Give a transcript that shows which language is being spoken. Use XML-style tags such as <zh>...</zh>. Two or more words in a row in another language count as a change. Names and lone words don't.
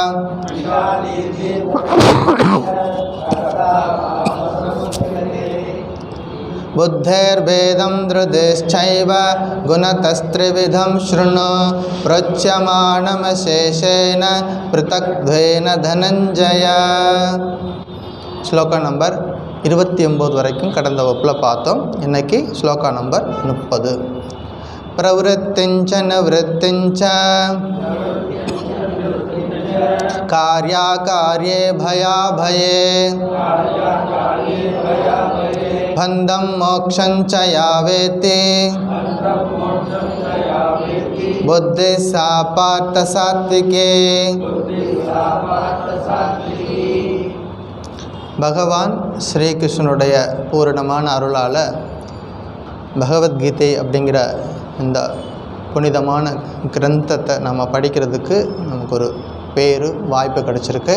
<sa>बुद्धेर्भेदं धृतिश्चैव गुणतस्त्रिविधं शृणु प्रोच्यमाणमशेषेण पृथक्त्वेन धनञ्जय.</sa> <ta>ஸ்லோகா நம்பர் 29 வரைக்கும் கடந்த வகுப்பில் பார்த்தோம். இன்னைக்கு ஸ்லோகா நம்பர் 30.</ta> <sa>प्रवृत्तिञ्च निवृत्तिञ्च कार्याकार्ये भयाभये बन्धं मोक्षं च यावेति बुद्धिः सा पार्थ सात्विके.</sa> <ta>பகவான் ஸ்ரீகிருஷ்ணனுடைய பூரணமான அருளால் பகவத்கீதை அப்படிங்கிற இந்த புனிதமான கிரந்தத்தை நம்ம படிக்கிறதுக்கு நமக்கு ஒரு பேரு வாய்ப்பு கிடச்சிருக்கு.</ta>